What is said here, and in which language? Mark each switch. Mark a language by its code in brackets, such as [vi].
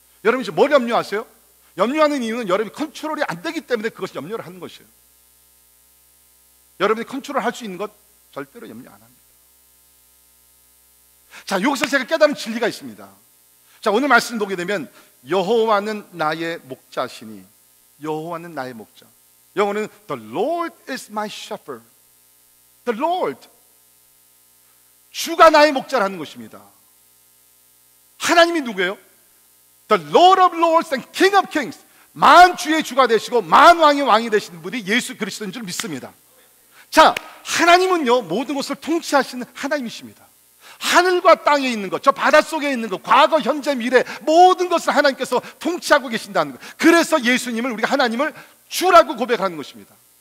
[ko] 여러분 지금 뭘 염려하세요? 염려하는 이유는 여러분이 컨트롤이 안 되기 때문에 그것이 염려를 하는 것이에요. 여러분이 컨트롤할 수 있는 것 절대로 염려 안 합니다. 자, 여기서 제가 깨달은 진리가 있습니다. 자, 오늘 말씀 보게 되면 여호와는 나의 목자시니, 여호와는 나의 목자. 영어는 [en] The Lord is my shepherd. [ko] The Lord, 주가 나의 목자라는 것입니다. 하나님이 누구예요? [en] The Lord of Lords and King of Kings. [ko] 만 주의 주가 되시고 만 왕의 왕이 되시는 분이 예수 그리스도인 줄 믿습니다. 자, 하나님은요, 모든 것을 통치하시는 하나님이십니다. 하늘과 땅에 있는 것, 저 바닷속에 있는 것, 과거, 현재, 미래 모든 것을 하나님께서 통치하고 계신다는 것. 그래서 예수님을, 우리가 하나님을 주라고 고백하는 것입니다.